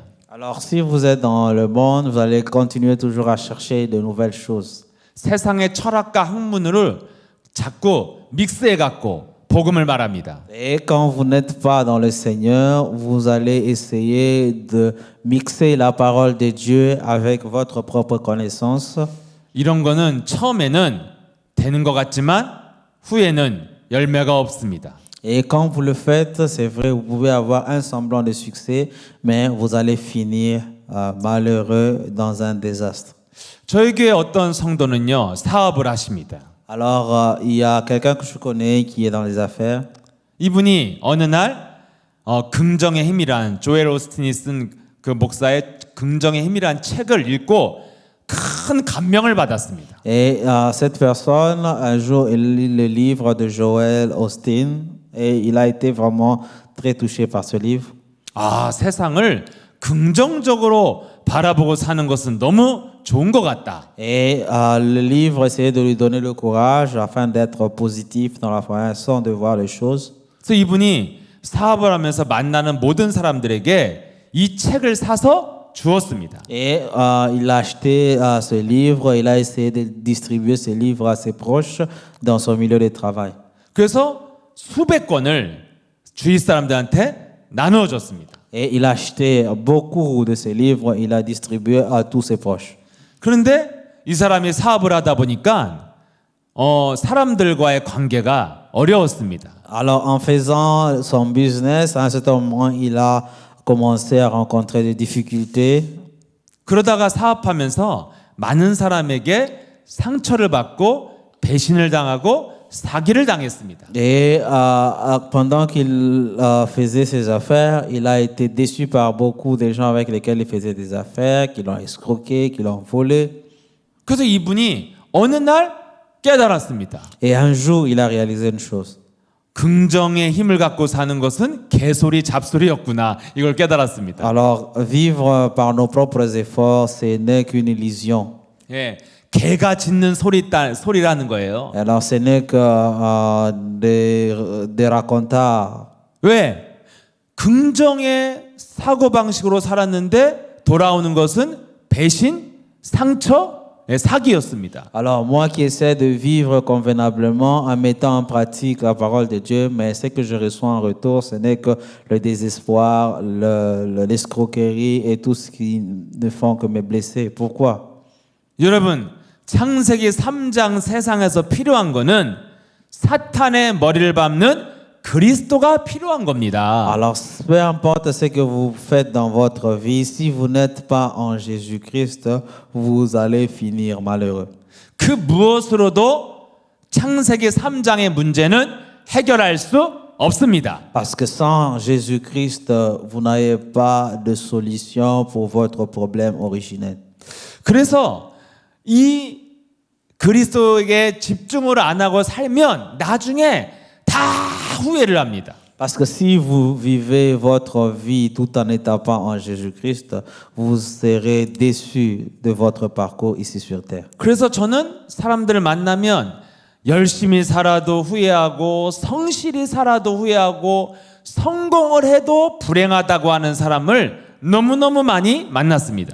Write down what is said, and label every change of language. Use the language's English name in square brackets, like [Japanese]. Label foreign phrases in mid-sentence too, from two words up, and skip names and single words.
[French] Alors si vous êtes dans le monde, vous allez continuer toujours à chercher de nouvelles choses. [Korean] 세상의 철학과 학문을 자꾸 믹스해 갖고 복음을 말합니다. [French] Et quand vous n'êtes pas dans le Seigneur, vous allez essayer de mixer la parole de Dieu avec votre propre connaissance. [Korean] 이런 거는 처음에는 되는 것 같지만 후에는 열매가 없습니다. [French] Et quand vous le faites, c'est vrai, vous pouvez avoir un semblant de succès, mais vous allez finir malheureux dans un désastre. [Korean] 저희 교회 어떤 성도는요 사업을 하십니다. [French] Alors, il y a quelqu'un que je connais qui est dans les affaires. [Korean] 이분이 어느 날 긍정의 힘이란 조엘 오스틴이 쓴 그 목사의 긍정의 힘이란 책을 읽고 큰 감명을 받았습니다. [French] Et cette personne, un jour, il lit le livre de Joel Osteen et il a été vraiment très touché par ce livre. [Korean] 아, 세상을 긍정적으로 바라보고 사는 것은 너무 좋은 것 같다. [French] Et le livre essayait de lui donner le courage afin d'être positif dans la façon de voir les choses. [Korean] 그래서 이분이 사업을 하면서 만나는 모든 사람들에게 이 책을 사서 주었습니다. [French] Et il a acheté ce livre, il a essayé de distribuer ce livre à ses proches dans son milieu de travail. [Korean] 그래서 수백 권을 주위 사람들한테 나누어 줬습니다. [French] Et il a acheté beaucoup de ces livres, il a distribué à tous ses proches. [Korean] 그런데 이 사람이 사업을 하다 보니까 사람들과의 관계가 어려웠습니다. [French] Alors en faisant son business, à un certain moment, il a commencé à rencontrer des difficultés. [Korean] 그러다가 사업하면서 많은 사람에게 상처를 받고 배신을 당하고 사기를 당했습니다. [French] Et pendant qu'il faisait ses affaires, il a été déçu par beaucoup de gens avec lesquels il faisait des affaires, qui l'ont escroqué, qui l'ont volé. [Korean] 그래서 이분이 어느 날 깨달았습니다. [French] Et un jour, il a réalisé une chose. [Korean] 긍정의 힘을 갖고 사는 것은 개소리 잡소리였구나. 이걸 깨달았습니다. [French] Alors, vivre par nos propres efforts, ce n'est qu'une illusion. [Korean] 예, 개가 짖는 소리라는 거예요. [French] Alors, ce n'est que des racontars. [Korean] 왜? 긍정의 사고 방식으로 살았는데 돌아오는 것은 배신, 상처, 사기였습니다. [French] Alors, moi qui essaie de vivre convenablement en mettant en pratique la parole de Dieu, mais ce que je reçois en retour, ce n'est que le désespoir, l'escroquerie et tout ce qui ne font que me blesser. Pourquoi? [Korean] 여러분, 창세기 3장 세상에서 필요한 거는 사탄의 머리를 밟는 그리스도가 필요한 겁니다. [French] Alors, peu importe ce que vous faites dans votre vie, si vous n'êtes pas en Jésus-Christ, vous allez finir malheureux. [Korean] 그 무엇으로도 창세기 3장의 문제는 해결할 수 없습니다. [French] Parce que sans Jésus-Christ, vous n'avez pas de solution pour votre problème originel. [Korean] 그래서 이 그리스도에게 집중을 안 하고 살면 나중에 다 후회를 합니다. [French] Parce que si vous vivez votre vie tout en n'étant pas en Jésus-Christ, vous serez déçu de votre parcours ici sur terre. [Korean] 그래서 저는 사람들을 만나면 열심히 살아도 후회하고 성실히 살아도 후회하고 성공을 해도 불행하다고 하는 사람을 너무너무 많이 만났습니다.